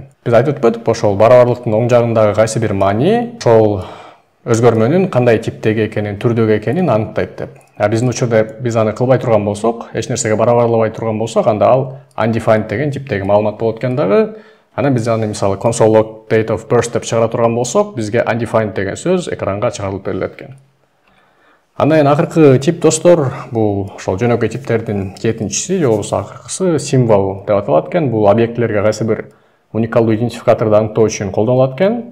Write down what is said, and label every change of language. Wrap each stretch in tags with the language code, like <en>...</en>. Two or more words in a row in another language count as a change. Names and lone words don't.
<ky>Биз айтып өтпөдүкпү, ошол барабарлыктын оң жагындагы кайсы бир маани ошол өзгөрмөнүн кандай типтеги экенин, түрдөгү экенин аныктайт деп. Биздин учурда биз аны кылбай турган болсок, эч нерсеге барабарлабай турган болсок, анда ал undefined деген типтеги маалымат болот экен дагы. Анан биз аны мисалы</ky> <en>console log date of birth</en> <ky>деп чыгара турган болсок, бизге undefined деген сөз экранга чыгарылып берилет экен. Андан кийин акыркы тип достор, бул ошол жөнөкөй типтердин жетинчиси же болбосо акыркысы символ деп аталат экен. Бул объектилерге кайсы бир уникалдуу идентификаторду аныктоо үчүн колдонулат экен.</ky>